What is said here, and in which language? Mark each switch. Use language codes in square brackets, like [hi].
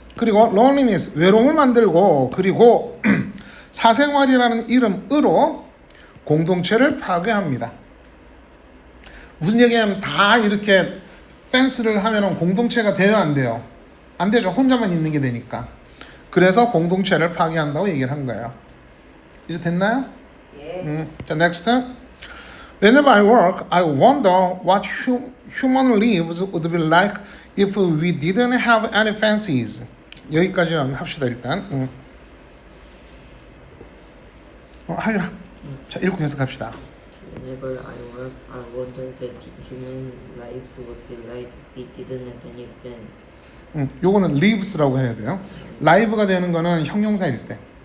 [ko] 그리고 loneliness 외로움을 만들고 그리고 사생활이라는 이름으로 공동체를 파괴합니다. 무슨 얘기냐면 다 이렇게 펜스를 하면 공동체가 돼요, 안 돼요? 안 되죠. 혼자만 있는 게 되니까. 그래서 공동체를 파괴한다고 얘기를 한 거예요. 이제 됐나요? 예. [en] 자, next. Whenever I work, I wonder what human lives would be like if we didn't have any fences. [ko] 여기까지 합시다 일단. 하율아. 자, 읽고 해석합시다. [en] Whenever I work, I wonder that human lives would be like if we didn't have any fence. [ko] 요거는 lives라고 해야 돼요. live가 되는 거는 형용사일 때.